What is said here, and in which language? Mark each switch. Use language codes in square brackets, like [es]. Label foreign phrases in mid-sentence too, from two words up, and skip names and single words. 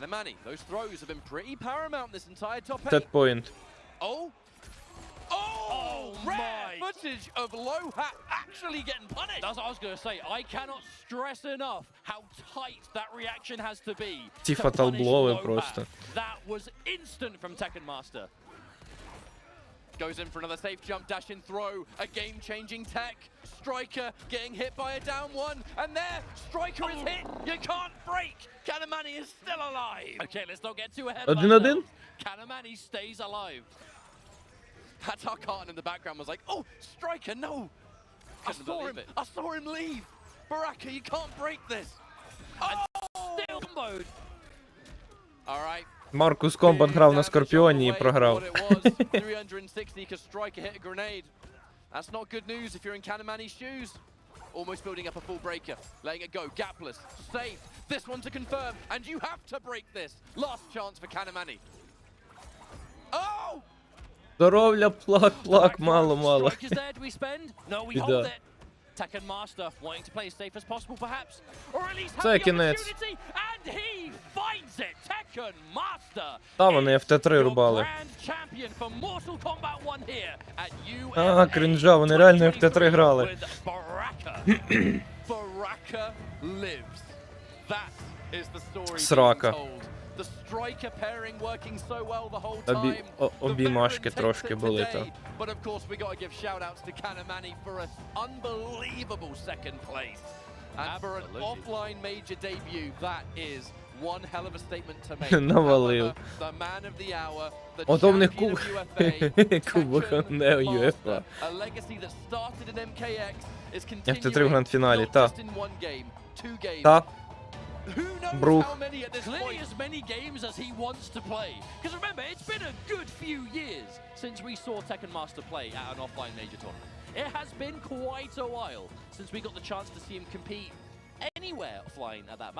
[uk] Тедпоінт. [en] Oh, rare footage of Lohat actually getting punished. That's what I was going to say. I cannot stress enough how tight that reaction has to be. [uk] Ці [en] to [uk] фатал [en] punish [uk] блови [en] Lohat. [uk] просто. [en] That was instant from Tekken Master. Goes in for another safe jump, dash and throw. A game-changing tech. Striker getting hit by a down one. And there, Striker is hit. You can't break. Kanamani is still alive. Okay, let's not get too ahead of 1-1? ourselves. Kanamani stays alive. That's our Carton in the background was like, oh, Striker, no. I saw him leave. Baraka, you can't break this. Oh! Still comboed. All right. [uk] Маркус Комбат грав на Скорпіоні і програв. [en] 360 because Striker hit a grenade. That's not good news if you're in Kanamani's shoes. Almost building up a full breaker, letting it go, gapless, safe. This one to confirm, and you have to break this. Last chance for Kanamani. Oh! [uk] Здоров'я, плак, мало. [en] Strike is there, do we spend? No, we hold it. Tekken Master wanting to play as safe as possible, perhaps, or at least have the opportunity, and he finds it. Tekken Master. [uk] Та вони FT3 рубали. [en] Grand champion for Mortal Kombat 1 here at [uk] А, крінжа, вони реально FT3 грали. [en] With Baraka. Baraka lives. That is the story [uk] Срака. [en] being told. The striker pairing working so well the whole time. [uk] Обіймашки трошки були там. [en] But of course we got to give shout outs to Kanamani for an unbelievable second place. And for an offline major debut, that is one hell of a statement to make. [uk] Навалив. [en] The man of the hour, the [uk] Ото в них [en] champion of UFA, [uk] кубок не UEFA. [en] a legacy that started in MKX is continuing [uk] FT3 в гранд-фіналі, [en] not [uk] та. [en] just in one game, two games. [uk] Та. [en] Who knows [uk] Брух. [en] how many at this Clearly point? as many games as he wants to play. Because remember, it's been a good few years since we saw Tekken Master play at an offline major tournament. It has been quite a while since we got the chance to see him compete anywhere offline at that.